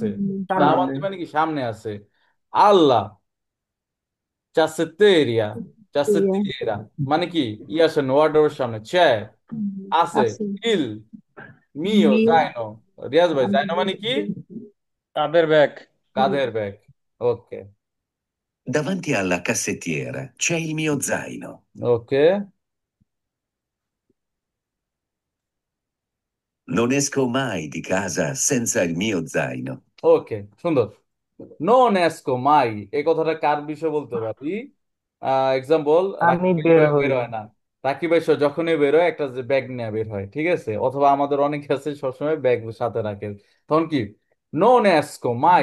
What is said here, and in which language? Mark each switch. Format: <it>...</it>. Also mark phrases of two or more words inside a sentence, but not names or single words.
<bn>দাবান্তি মানে কি? সামনে আছে।</bn> <it>alla cassettiera,</it> <bn>চাসেতিরা মানে কি? ইয়াসেন ওয়ার্ডের সামনে ছে আছে।</bn> <it>il mio zaino,</it> <bn>রিয়াজ ভাই জাইনো মানে কি? কাদের ব্যাগ? কাঁধের ব্যাগ। ওকে</bn> <it>Davanti alla cassettiera c'è il mio zaino.</it> <bn>ওকে</bn> <it>Non esco mai di casa senza il mio zaino.</it> <bn>ওকে, সুন্দর।</bn> <it>non esco mai,</it> <bn>এই কথাটা কার বিষয় বলতে পারি? এক্সাম্পল, আমি রাকিব ভাই বের বের হই হয় না। রাকিব ভাই যখনই বের হয় একটা যে ব্যাগ নিয়ে বের হয়, ঠিক আছে? অথবা আমাদের অনেকে আছে সবসময় ব্যাগ সাথে রাখে। তখন কি?</bn> <it>non esco mai,</it>